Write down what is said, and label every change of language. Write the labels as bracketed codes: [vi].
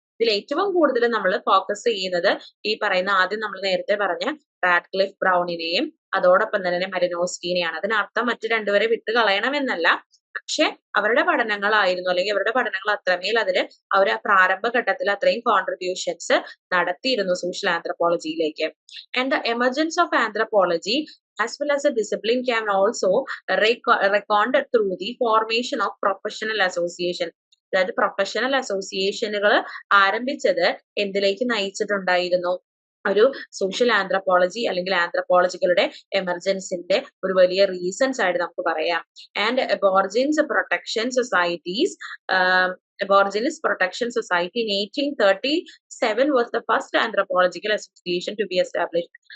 [ml] ഇതിൽ ഏറ്റവും കൂടുതൽ നമ്മൾ ഫോക്കസ് ചെയ്യുന്നത് ഈ പറയുന്ന ആദ്യം നമ്മൾ നേരത്തെ പറഞ്ഞ റാഡ്ക്ലിഫ് ബ്രൗണിനെയും അതോടൊപ്പം തന്നെ മലിനോസ്കിനെയാണ്. അതിനർത്ഥം മറ്റു രണ്ടുപേരെ വിട്ട് കളയണമെന്നല്ല, പക്ഷെ അവരുടെ പഠനങ്ങളായിരുന്നു, അല്ലെങ്കിൽ അവരുടെ പഠനങ്ങൾ അത്രമേൽ അതില് അവർ പ്രാരംഭ ഘട്ടത്തിൽ അത്രയും കോൺട്രിബ്യൂഷൻസ് നടത്തിയിരുന്നു social ആന്ത്രപ്പോളജിയിലേക്ക്. [en] And the emergence of anthropology as well as a discipline can also reckoned through the formation of professional association. [ml] അതായത് പ്രൊഫഷണൽ അസോസിയേഷനുകൾ ആരംഭിച്ചത് എന്തിലേക്ക് നയിച്ചിട്ടുണ്ടായിരുന്നു? ഒരു സോഷ്യൽ ആന്ത്രപ്പോളജി അല്ലെങ്കിൽ ആന്ത്രപ്പോളജികളുടെ എമർജൻസിന്റെ ഒരു വലിയ റീസൺസ് ആയിട്ട് നമുക്ക് പറയാം. [en] And aborigines protection societies Aborigines Protection Society in 1837 was the first anthropological association to be established.